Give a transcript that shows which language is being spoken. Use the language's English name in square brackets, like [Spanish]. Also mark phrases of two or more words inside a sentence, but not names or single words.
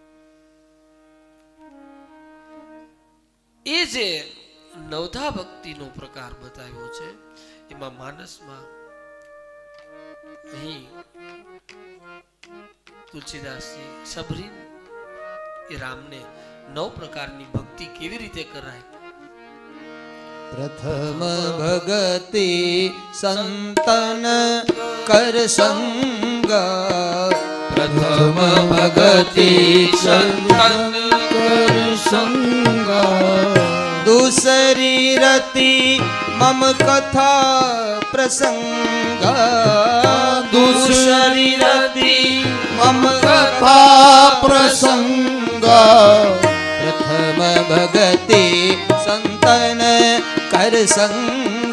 [Gujarati] એ જે નવધા ભક્તિનો પ્રકાર બતાવ્યો છે એમાં માનસમાં અહીં તુલસીદાસજી સબરીન એ રામને 9 પ્રકારની ભક્તિ કેવી રીતે કરાય. [Awadhi] प्रथम भगति संतन कर संग. प्रथम भगति संतन कर संग. दूसरी रति मम कथा प्रसंग. दूसरी रति मम कथा प्रसंग. प्रथम भगति संतन कर संग.